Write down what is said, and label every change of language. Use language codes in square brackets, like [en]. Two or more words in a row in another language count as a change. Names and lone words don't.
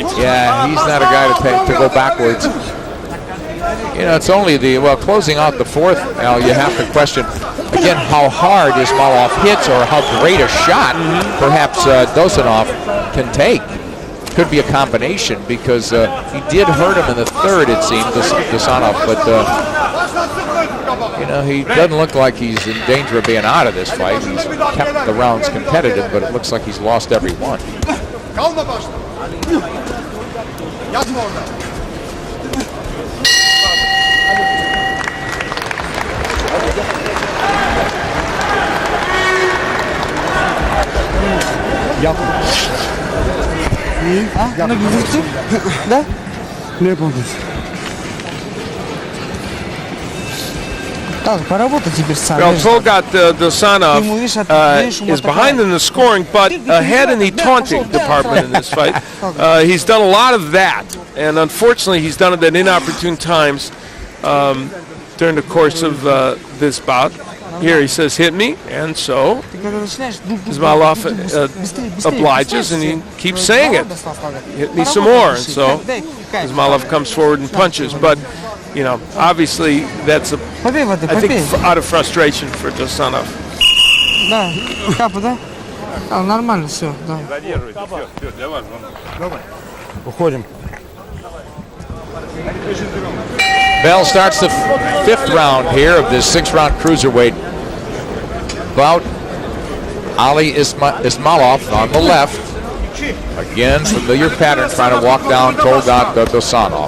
[en] Yeah, he's not a guy to go backwards. It's only closing out the 4th, Al, you have to question, again, how hard Ismailov hits or how great a shot perhaps Dosanov can take. Could be a combination, because he did hurt him in the 3rd, it seemed, Dosanov, but You know, he doesn't look like he's in danger of being out of this fight. He's kept the rounds competitive, but it looks like he's lost every one. [tr] Kalma başta. Yatma orada. [ru] Она говорит, да? [tr] Ne yapıyorsun? [ru] Так, поработай теперь сам. [en] Well, Talgat Dosanov is behind in the scoring, but ahead in the taunting department in this fight. He's done a lot of that, and unfortunately, he's done it at inopportune times during the course of this bout. Here he says, hit me, and so Ismailov obliges, and he keeps saying it. Hit me some more, and so Ismailov comes forward and punches. But, you know, obviously that's, I think, out of frustration for Dosanov. [ru] Да, капа, да? А, нормально все, да. Уходим. [en] Bell starts the fifth round here of this six-round cruiserweight bout. Ali Ismailov on the left. Again, familiar pattern, trying to walk down Talgat Dosanov.